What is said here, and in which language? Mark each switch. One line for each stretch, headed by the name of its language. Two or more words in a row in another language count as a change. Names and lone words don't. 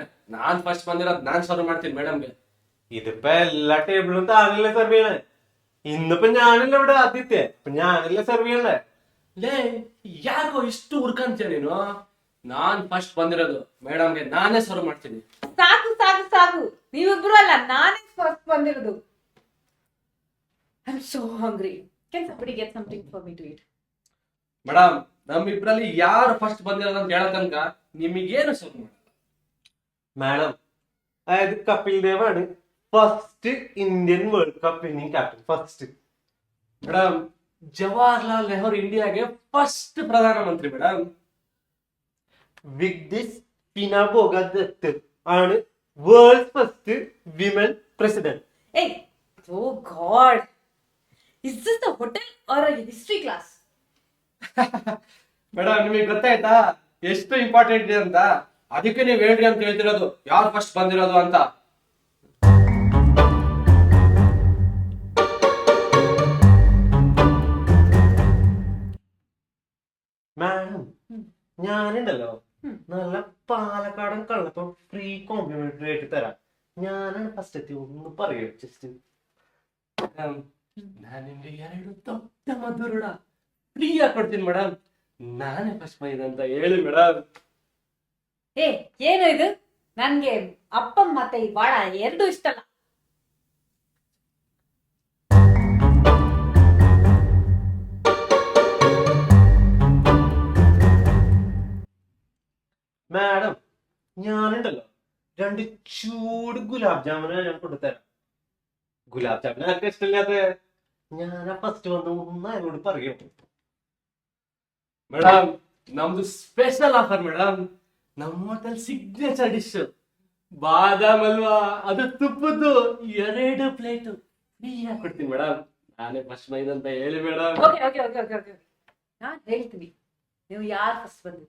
Kannada: ನಾನ್ ಫಸ್ಟ್ ಬಂದಿರೋದ್ ನಾನ್ ಸರ್ವ್ ಮಾಡ್ತೀನಿ ಮೇಡಮ್ಗೆ.
Malayalam: ഇതിപ്പോ എല്ലാ ടേബിളും താനല്ലേ സെർവ് ചെയ്യണേ. ഇന്നിപ്പോ ഞാനല്ലേ ഇവിടെ ആദ്യത്തെ, അപ്പൊ ഞാനല്ലേ സെർവ് ചെയ്യണ്ടേ?
Kannada: ಲೇ ಯಾಕೋ ಇಷ್ಟು ಹುರ್ಕಂತೀಯ ನೀನು? ನಾನ್ ಫಸ್ಟ್ ಬಂದಿರೋದು, ಮೇಡಮ್ಗೆ ನಾನೇ ಸರ್ವ್ ಮಾಡ್ತೀನಿ. ಸಾಕು ಸಾಕು ಸಾಕು, ನೀವಿಬ್ರು ಅಲ್ಲ, ನಾನೇ ಫಸ್ಟ್ ಬಂದಿರೋದು.
English: I am so hungry. ಕ್ಯಾನ್ somebody get something for me to eat?
Kannada: ಮೇಡಮ್ ನಮ್ಮಿಬ್ರಲ್ಲಿ ಯಾರು ಫಸ್ಟ್ ಬಂದಿರೋದು ಅಂತ ಹೇಳೋ ತನಕ ನಿಮಗೇನು ಸರ್ವ್ ಮಾಡಲ್ಲ.
Malayalam: മാഡം അതായത് കപിൽ ദേവ് ആണ്
English: first Indian World Cup winning captain.
Malayalam: ഫസ്റ്റ്
Kannada: ಮೇಡಮ್ ಜವಾಹರ್ಲಾಲ್ ನೆಹರು ಇಂಡಿಯಾಗೆ ಫಸ್ಟ್ ಪ್ರಧಾನಮಂತ್ರಿ ಮೇಡಮ್.
Malayalam: വിഗ്ദിസ് പിനാബോഗ ദത്ത് ആണ്
English: world first women president. Hey, oh God, is this a hotel or a history class?
Kannada: ಮೇಡಮ್ ನಿಮಗೆ ಗೊತ್ತಾಯ್ತಾ ಎಷ್ಟು ಇಂಪಾರ್ಟೆಂಟ್ ಇದೆ ಅಂತ? ಅದಕ್ಕೆ ನೀವು ಹೇಳ್ರಿ ಅಂತ ಹೇಳ್ತಿರೋದು, ಯಾರು ಫಸ್ಟ್ ಬಂದಿರೋದು ಅಂತ.
Malayalam: മാഡം ഞാനുണ്ടല്ലോ നല്ല പാലക്കാടൻ കള്ളപ്പം
English: free complimentary
Malayalam: ആയിട്ട് തരാം. ഞാനാണ് ഫസ്റ്റ് എത്തി, ഒന്ന് പറയൂ ജസ്റ്റ്.
Kannada: ನಾನು ನಿಮ್ಗೆ 2 ದೊಡ್ಡ ಮಧುರಡ ಫ್ರೀಯಾಗಿ ಕೊಡ್ತೀನಿ ಮೇಡಮ್. ನಾನೇ ಫಸ್ಟ್ ಬಂದಿದೆ ಅಂತ ಹೇಳಿ ಮೇಡಮ್. ಏ ಏನು ಇದು? ನನ್ಗೆ ಅಪ್ಪಂ ಮತ್ತೆ ಈ ವಾಡ ಎರಡು ಇಷ್ಟ ಅಲ್ಲ.
Malayalam: മാഡം ഞാനുണ്ടല്ലോ 2 ചൂട് ഗുലാബ് ജാമുന ഞാൻ കൊണ്ടുതരാം. ഗുലാബ് ജാമുന ആർക്കും ഇഷ്ടമില്ലാത്ത? ഞാനാ ഫസ്റ്റ് വന്ന് ഒന്ന് അയാളോട് പറയൂ.
Kannada: ಮೇಡಮ್ ನಮ್ದು
English: special offer
Kannada: ಮೇಡಮ್. ನಮ್ಮ ಹೋಟೆಲ್
English: signature dish
Kannada: ಬಾದಾಮ್ ಅಲ್ವಾ, ಅದು ತುಪ್ಪದ್ದು 2 ಪ್ಲೇಟ್ ಫ್ರೀಯಾಗಿ ಕೊಡ್ತೀನಿ ಮೇಡಮ್. ನಾನೇ ಫಸ್ಟ್ ಬಂದಿದೆ ಅಂತ ಹೇಳಿ ಮೇಡಮ್.
English: OK OK OK OK OK,
Kannada: ನಾನು ಹೇಳ್ತೀನಿ ನೀವು ಯಾರು ಫಸ್ಟ್ ಬಂದಿದ್ದು.